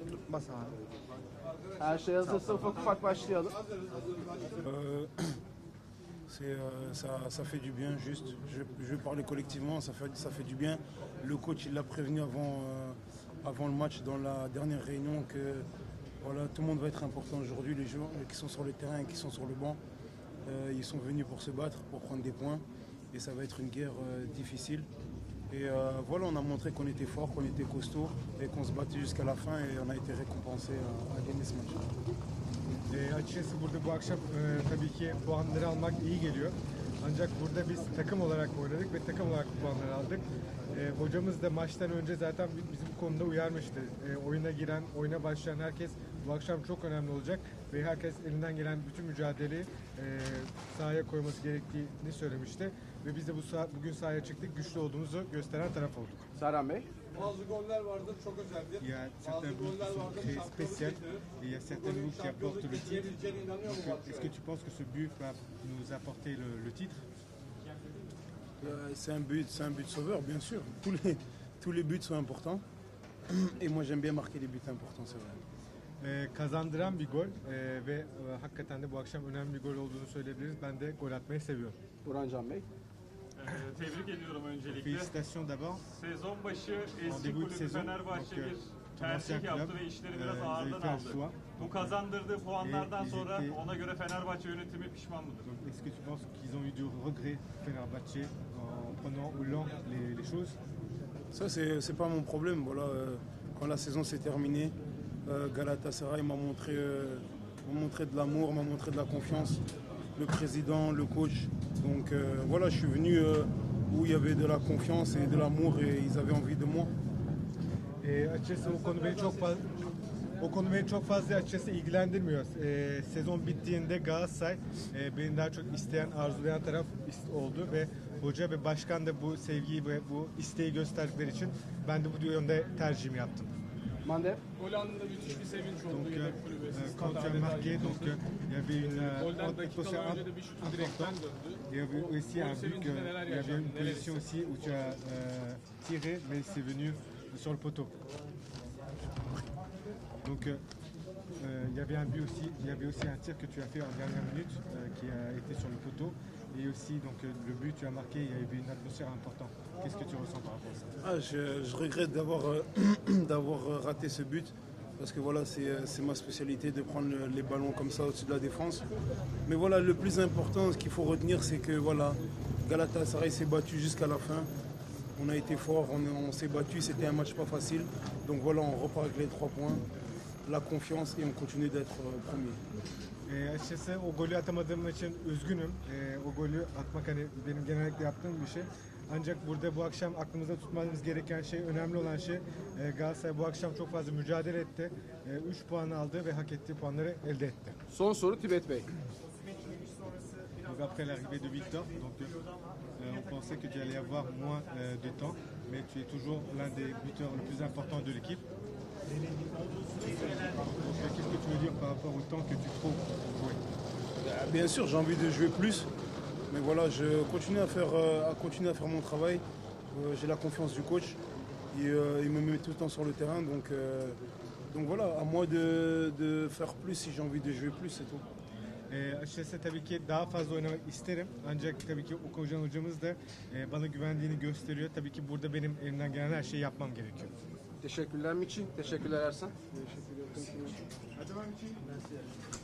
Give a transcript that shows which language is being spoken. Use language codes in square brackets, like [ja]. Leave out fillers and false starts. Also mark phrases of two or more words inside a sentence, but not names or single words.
[tr] atma sahanı. Her şey hazırsa ufak ufak başlayalım. [fr] Ça fait du bien juste. Je vais parler collectivement, ça fait du bien. Le coach il l'a prévenu avant le match dans la dernière réunion que voilà, tout le monde va être important aujourd'hui. Les joueurs qui sont sur le terrain et qui sont sur le banc, ils sont venus pour se battre, pour prendre des points. Et ça va être une guerre difficile. Et voilà, on a montré qu'on était fort, qu'on était costaud et qu'on se battait jusqu'à la fin et on a été récompensé à gagner ce match. [tr] Açıkçası burada bu akşam tabii ki puanları almak iyi geliyor. Ancak burada biz takım olarak oynadık ve takım olarak puanları aldık. Hocamız da maçtan önce zaten bizi bu konuda uyarmıştı. Oyuna giren, oyuna başlayan herkes bu akşam çok önemli olacak ve herkes elinden gelen bütün mücadeleyi sahaya koyması gerektiğini söylemişti. Ve biz de bugün sahaya çıktık, güçlü olduğumuzu gösteren taraf olduk. Serhan Bey. Bazı goller vardır, çok özeldir. [fr] Il y a certains buts qui sont très spéciaux et il y a certains buts qui apportent le titre. Est-ce que tu penses que ce but va nous apporter le titre? C'est un but sauveur, bien sûr. Tous les buts sont importants. Et moi, j'aime bien marquer les buts importants, c'est vrai. [tr] Kazandıran bir gol ve hakikaten de bu akşam önemli bir gol olduğunu söyleyebiliriz. Ben de gol atmayı seviyorum. Burhan Can Bey. Tebrik ediyorum öncelikle. [fr] Félicitations d'abord. [tr] Sezon başı eski [fr] début de [tr] kulübü [fr] saison, [tr] Fenerbahçe [fr] donc, [tr] bir [fr] ton ancien [tr] tercih yaptı [fr] club, [tr] ve işleri biraz [fr] ils [tr] ağırdan [fr] avaient fait un [tr] aldı. [fr] choix. [tr] Bu kazandırdığı puanlardan [fr] ils [tr] sonra [fr] étaient- [tr] ona göre Fenerbahçe yönetimi pişman mıdır? [fr] Donc, est-ce que tu penses qu'ils ont eu du regret Fenerbahçe en prenant au lent les choses? Ça, c'est pas mon problème. Voilà, quand la saison s'est terminée, Galatasaray m'a montré de l'amour, m'a montré de la confiance. Le président, le coach. Donc voilà, je suis venu où il y avait de la confiance et de l'amour et ils avaient envie de moi. [tr] Açıkçası o konu beni çok fazla açıkçası ilgilendirmiyor. Sezon bittiğinde Galatasaray beni daha çok isteyen, arzulayan taraf oldu ve hoca ve başkan da bu sevgiyi ve bu isteği gösterdikleri için ben de bu yönde tercihimi yaptım. Mande. Gol anında müthiş bir sevinç oldu [fr] Donc, [tr] yedek kulübü. [fr] quand tu as marqué, donc il y avait une Golden atmosphère [tr] dakikalar önce de bir şutu direkten döndü. [fr] Il y avait aussi un but, [tr] sevinçte neler [fr] il y avait une [tr] yaşandı, neler [fr] position aussi où tu as tiré, mais c'est venu sur le poteau. Donc il y avait un but aussi, il y avait aussi un tir que tu as fait en dernière minute qui a été sur le poteau. Et aussi donc le but tu as marqué, il y avait une atmosphère importante. Qu'est-ce que tu ressens par rapport à ça? Je regrette d'avoir raté ce but parce que voilà, c'est ma spécialité de prendre les ballons comme ça au-dessus de la défense. Mais voilà, le plus important, ce qu'il faut retenir, c'est que voilà, Galatasaray s'est battu jusqu'à la fin. On a été fort, on s'est battu, c'était un match pas facile. Donc voilà, on repart avec les 3 points, la confiance et on continue d'être premier. [tr] Açıkçası o golü atamadığım için üzgünüm. O golü atmak hani benim genellikle yaptığım bir şey. Ancak burada bu akşam aklımızda tutmamız gereken şey, önemli olan şey Galatasaray bu akşam çok fazla mücadele etti. 3 puan aldı ve hak ettiği puanları elde etti. Son soru Tibet Bey. [fr] Donc après l'arrivée de Victor, donc, on pensait que tu allais avoir moins de temps, mais tu es toujours l'un des buteurs les plus importants de l'équipe. Qu'est-ce que tu veux dire par rapport au temps que tu trouves pour jouer? Bien sûr, j'ai envie de jouer plus, mais voilà, je continue à faire mon travail. J'ai la confiance du coach. Il me met tout le temps sur le terrain, donc voilà, à moi de faire plus si j'ai envie de jouer plus, c'est tout. [tr] Açıkçası tabii ki daha fazla oynamak isterim. Ancak tabii ki Okan hocamız da bana güvendiğini gösteriyor. Tabii ki burada benim elimden gelen her şeyi yapmam gerekiyor. Teşekkürler Miçin. Teşekkürler Ersan. Teşekkür ederim.